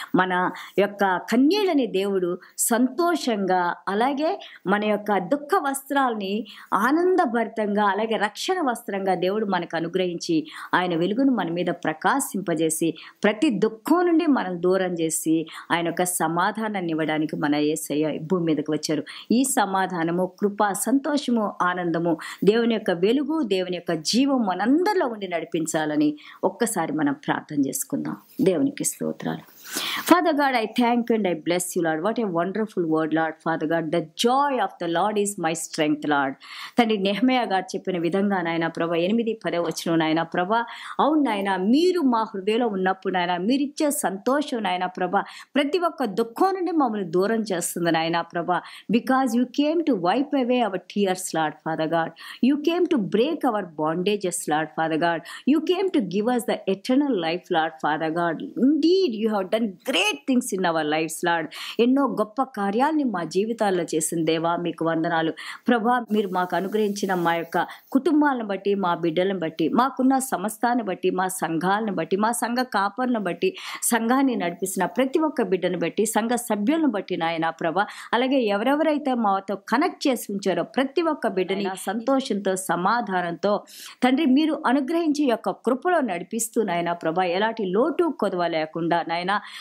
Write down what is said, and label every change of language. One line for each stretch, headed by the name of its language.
Telugu: మన యొక్క కన్యలని దేవుడు సంతోషంగా, అలాగే మన యొక్క దుఃఖ వస్త్రాలని ఆనందభరితంగా, అలాగే రక్షణ వస్త్రంగా దేవుడు మనకు అనుగ్రహించి ఆయన వెలుగును మన మీద ప్రకాశింపజేసి ప్రతి దుఃఖం నుండి మనం దూరం చేసి ఆయన యొక్క సమాధానాన్ని ఇవ్వడానికి మన యేసయ్య భూమి మీదకి వచ్చారు. ఈ సమాధానము, కృప, సంతోషము, ఆనందము, దేవుని యొక్క వెలుగు, దేవుని యొక్క జీవం మనందరిలో ఉండి నడిపించాలని ఒక్కసారి మనం ప్రార్థన చేసుకుందాం. దేవునికి స్తోత్రాలు.
English: Father God, I thank you and I bless you, Lord. What a wonderful word, Lord. Father God, the joy of the Lord is my strength, Lord.
Telugu: తండ్రి, నెహెమయా గారు చెప్పిన విధంగా నాయన ప్రభా 8-10 వచనం నాయన ప్రభా, అవును నాయన, మీరు మా హృదయంలో ఉన్నప్పుడు నాయన మీరిచ్చే సంతోషం నాయన ప్రభా ప్రతి ఒక్క దుఃఖం నుండి మమ్మల్ని దూరం చేస్తుంది నాయన ప్రభా.
English: Because you came to wipe away our tears, Lord Father God. You came to break our bandages, Lord Father God. You came to give us the eternal life, Lord Father God. Indeed, you have done great things in our lives, Lord.
Telugu: ఎన్నో గొప్ప కార్యాలని మా జీవితాల్లో చేసిన దేవా మీకు వందనాలు ప్రభా. మీరు మాకు అనుగ్రహించిన మా యొక్క కుటుంబాలను బట్టి, మా బిడ్డలను బట్టి, మాకున్న సమస్తాన్ని బట్టి, మా సంఘాలను బట్టి, మా సంఘ కాపర్లను బట్టి, సంఘాన్ని నడిపిస్తున్న ప్రతి ఒక్క బిడ్డను బట్టి, సంఘ సభ్యులను బట్టి నాయన ప్రభా, అలాగే ఎవరెవరైతే మాతో కనెక్ట్ చేసి ఉంచారో ప్రతి ఒక్క బిడ్డని సంతోషంతో, సమాధానంతో తండ్రి మీరు అనుగ్రహించి యొక్క కృపలో నడిపిస్తూ నాయన ప్రభా, ఎలాంటి లోటు కొదవ లేకుండా నాయన